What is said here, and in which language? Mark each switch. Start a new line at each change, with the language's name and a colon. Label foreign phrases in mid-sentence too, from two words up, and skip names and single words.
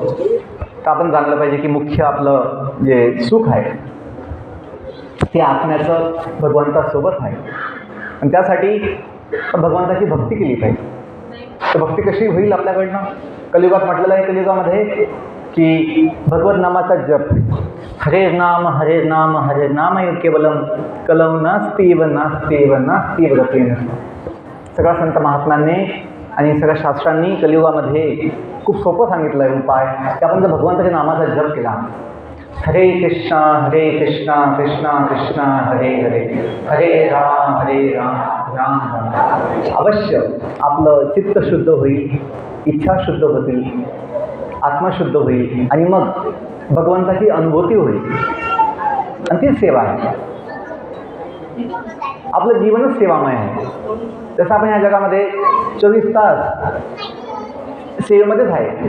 Marathi: तर आपण जाणलं पाहिजे की मुख्य आपलं जे सुख आहे ते आत्म्याचं भगवंतासोबत आहे. आणि त्यासाठी भगवंताची भक्ती केली पाहिजे. तर भक्ती कशी होईल आपल्याकडनं? कलियुगात म्हटलेलं आहे, कलियुगामध्ये की भगवत नामाचा जप,
Sanskrit: हरे नाम हरे नाम हरे नाम केवलम कलम नास्तीव नास्तीव नास्तीव गतीन.
Marathi: सगळ्या संत महात्म्यांनी आणि सगळ्या शास्त्रांनी कलियुगामध्ये खूप सोपं सांगितलं आहे उपाय की आपण जर भगवंताच्या नामाचा जप केला, हरे कृष्णा कृष्णा कृष्णा हरे हरे, हरे राम राम राम. अवश्य आपलं चित्त शुद्ध होईल, इच्छा शुद्ध होतील, आत्मा शुद्ध होईल आणि मग भगवंताची अनुभूती होईल. आणि ती सेवा आहे. आपलं जीवनच सेवामय आहे. जसं आपण या जगामध्ये 24 तास सेवेमध्येच आहे.